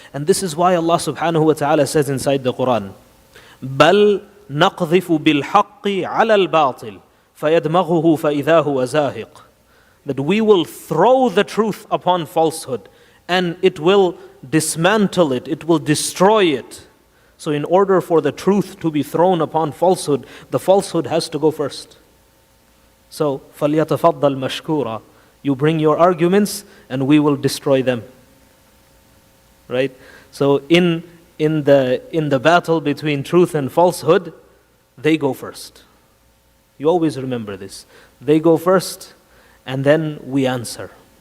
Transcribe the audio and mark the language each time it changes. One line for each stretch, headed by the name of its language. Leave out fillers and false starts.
English: And this is why Allah subhanahu wa ta'ala says inside the Quran,
Arabic: بَلْ نَقْذِفُ بِالْحَقِّ عَلَى الْبَاطِلِ فَيَدْمَغُهُ فَإِذَا هُوَ زَاهِقٌ.
English: That we will throw the truth upon falsehood, and it will dismantle it, it will destroy it. So in order for the truth to be thrown upon falsehood, the falsehood has to go first.
Arabic: So, فَلْيَتَفَضَّلْ مَشْكُورًا.
English: You bring your arguments and we will destroy them. Right? So in the battle between truth and falsehood, they go first. You always remember this. They go first and then we answer.